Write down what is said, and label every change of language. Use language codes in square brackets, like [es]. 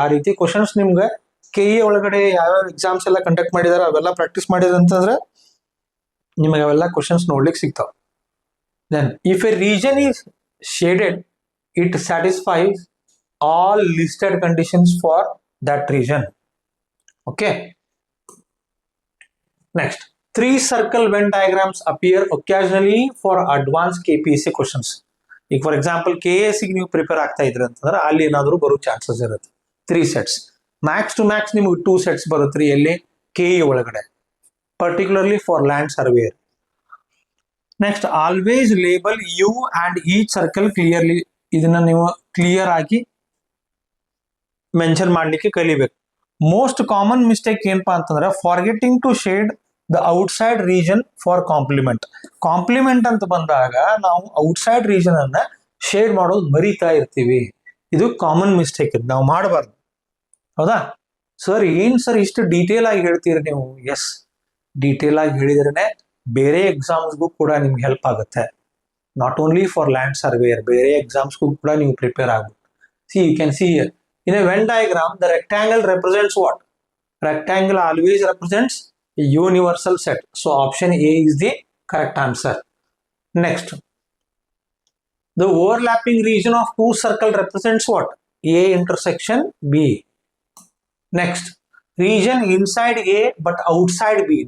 [kn] ಆ ರೀತಿ ಕ್ವಶನ್ಸ್ ನಿಮ್ಗೆ KE ಒಳಗಡೆ ಯಾವ್ಯಾವ ಎಕ್ಸಾಮ್ಸ್ ಎಲ್ಲ ಕಂಡಕ್ಟ್ ಮಾಡಿದಾರೆ ಅವೆಲ್ಲ ಪ್ರಾಕ್ಟೀಸ್ ಮಾಡಿದ್ರೆ ಅಂತಂದ್ರೆ ನಿಮಗೆ ಅವೆಲ್ಲ ಕ್ವಶನ್ಸ್ ನೋಡ್ಲಿಕ್ಕೆ ಸಿಗ್ತಾವ. [en] Then if a region is shaded it satisfies all listed conditions for that region. Okay. Next, 3 circle Venn diagrams appear occasionally for advanced KPSC questions. [kn] ಈಗ ಫಾರ್ ಎಕ್ಸಾಂಪಲ್ KAC ನೀವು ಪ್ರಿಪೇರ್ ಆಗ್ತಾ ಇದ್ರಿ ಅಂತಂದ್ರೆ ಅಲ್ಲಿ ಏನಾದರೂ ಬರೋ ಚಾನ್ಸಸ್ ಇರುತ್ತೆ. 3 ಸೆಟ್ಸ್, ಮ್ಯಾಕ್ಸ್ ಟು ಮ್ಯಾಕ್ಸ್ ನಿಮ್ಗೆ 2 ಸೆಟ್ಸ್ ಬರುತ್ತೆ ಎಲ್ಲಿ? [en] KE ಒಳಗಡೆ, particularly for land surveyor. Next, always label U and each circle clearly. [kn] ಇದನ್ನ ನೀವು ಕ್ಲಿಯರ್ ಆಗಿ ಮೆನ್ಷನ್ ಮಾಡ್ಲಿಕ್ಕೆ ಕಲಿಬೇಕು. [en] most common mistake [kn] ಏನಪ್ಪಾ ಅಂತಂದ್ರೆ [en] Forgetting to shade the outside region for complement. [kn] Compliment ಅಂತ ಬಂದಾಗ ನಾವು ಔಟ್ಸೈಡ್ ರೀಜನ್ ಅನ್ನ ಶೇಡ್ ಮಾಡೋದು ಮರಿತಾ ಇರ್ತೀವಿ. ಇದು ಕಾಮನ್ ಮಿಸ್ಟೇಕ್, ಇದು ನಾವು ಮಾಡಬಾರ್ದು. ಹೌದಾ ಸರ್? ಏನ್ ಸರ್ ಇಷ್ಟು ಡೀಟೇಲ್ ಆಗಿ ಹೇಳ್ತೀರಿ ನೀವು? ಎಸ್, ಡೀಟೇಲ್ ಆಗಿ ಹೇಳಿದ್ರೇನೆ ಬೇರೆ ಎಕ್ಸಾಮ್ಸ್ಗೂ ಕೂಡ ನಿಮ್ಗೆ ಹೆಲ್ಪ್ ಆಗುತ್ತೆ. [en] not only for land surveyor, [kn] ಬೇರೆ ಎಕ್ಸಾಮ್ಸ್ಗೂ ಕೂಡ ನೀವು ಪ್ರಿಪೇರ್ ಆಗ್ಬೇಕು. [en] See you can see here. In a Venn diagram, the rectangle represents what? Rectangle always represents a universal set. So option A is the correct answer. Next, the overlapping region of 2 circles represents what? A intersection B. Next, region inside A but outside B.